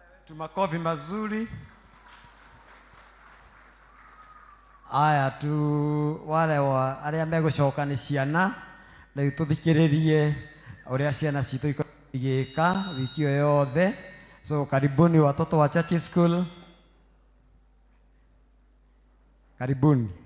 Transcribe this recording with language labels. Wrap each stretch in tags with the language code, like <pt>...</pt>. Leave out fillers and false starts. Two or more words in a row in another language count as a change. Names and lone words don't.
<sw>Tumakofi mazuri.</sw> <ki>Aya tu wale wa aria megucoka ni ciana riu tuthikiririe uria ciana citu igika wiki yothe.</ki> <sw>So karibuni watoto wa Church School, karibuni.</sw>